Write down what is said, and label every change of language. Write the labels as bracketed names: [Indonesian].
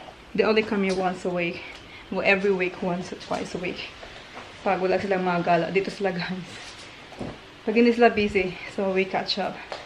[English] They only come here once a week. Well, every week, once or twice a week. [Filipino] Pag wala silang mga gala, dito sila guys. Pag hindi sila busy, [English] so we catch up.